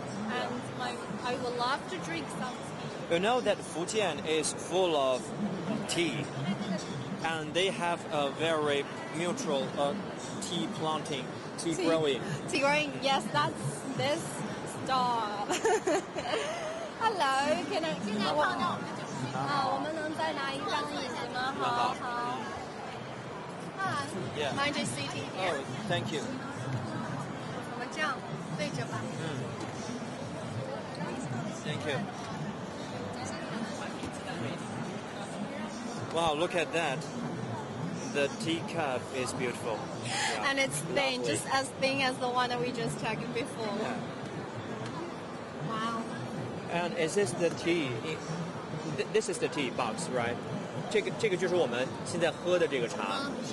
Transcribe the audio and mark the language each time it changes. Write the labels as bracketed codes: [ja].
[en] And I would love to drink some tea. You know that Fujian is full of tea, and they have a very mutual tea planting, tea growing. Tea growing, yes, that's this stop. Hello, can I? [zh] 我们能再拿一张椅子吗？好好。 [en] Yeah. Mind just sitting here. Oh, thank you. [zh] 我们这样对着吧。 [en] Thank you. Wow, look at that. The teacup is beautiful. Yeah. And it's thin, Lovely. just as thin as the one that we just took before. Yeah. Wow. And is this the tea? This is the tea box, right? [zh] 这个就是我们现在喝的这个茶啊。